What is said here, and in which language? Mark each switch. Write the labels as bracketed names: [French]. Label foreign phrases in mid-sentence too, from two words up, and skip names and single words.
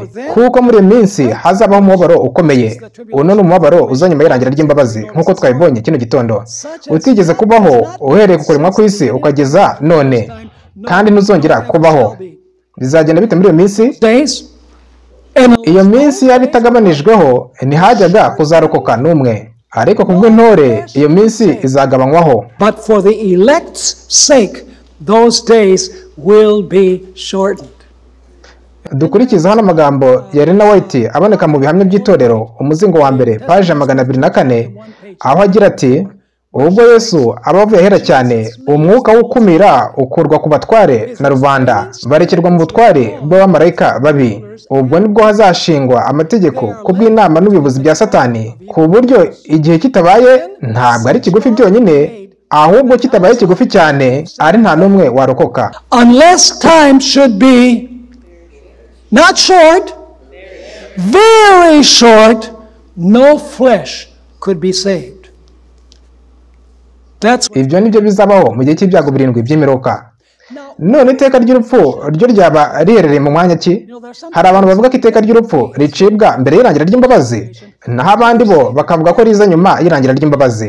[Kinyarwanda] Kuko muri minsi hazabaho umubabaro ukomeye. Uno ni umubabaro uzanyuma y'irangira ry'imbabazi, nk'uko twabibonye kino gitondo, utigeze kubaho uhereye ku kuremwa kw'isi ukageza none, kandi ntuzongera kubaho. Bizagenda bite muri iyo minsi? Iyo minsi yaba itagabanijweho ntihajyaga kuzarokoka n'umwe, ariko kubw'intore iyo minsi izagabanywaho. [English] But for the elect's sake, those days will be shortened. [Kinyarwanda] Dukurikiza hano amagambo ya Elina White aboneka mu bihamya by'itorero, umuzingo wa mbere, paje 204, aho agira ati, ubwo Yesu abavuye ahera cyane, umwuka wo kumira ukurwa ku batware na rubanda, barekerwa mu butware bw'abamarayika babi. Ubwo nibwo hazashingwa amategeko ku bw'inama n'ubuyobozi bya Satani, ku buryo igihe kitabaye ntabwo ari kigufi byonyine, ahubwo kitabaye kigufi cyane ari nta n'umwe warokoka. [English] Unless time should be not short, very short, no flesh could be saved. [Kinyarwanda] Ibyo nibyo bizabaho mu gihe cy'ibyago 7 by'imiroka. none iteka ry'urupfu ryo ryaba riherereye mu mwanya ki? Hari abantu bavuga ko iteka ry'urupfu ricibwa mbere y'irangira ry'imbabazi, naho abandi bo bakavuga ko riza nyuma y'irangira ry'imbabazi.